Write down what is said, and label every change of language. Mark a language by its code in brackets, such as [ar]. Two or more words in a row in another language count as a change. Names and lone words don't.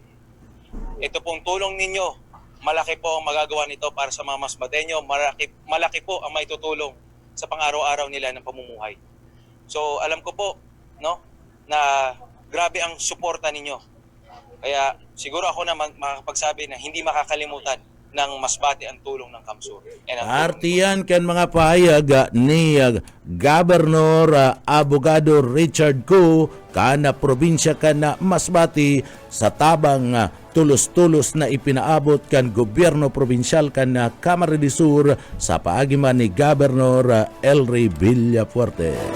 [tl] Ito pong tulong ninyo, malaki po ang magagawa nito para sa mga Masbateño. Malaki po ang maitutulong sa pang-araw-araw nila ng pamumuhay. So alam ko po na grabe ang suporta ninyo. Kaya siguro ako na makakapagsabi na hindi makakalimutan ng Masbate ang tulong ng Kamsur. [bik] Partiyan kan mga pahayag ni Governor Abogado Richard Gu kana probinsya kana Masbate sa tabang tulos-tulos na ipinaabot kan gobyerno probinsyal kan Camarines Sur sa paagiman ni Governor Elry Villafuerte.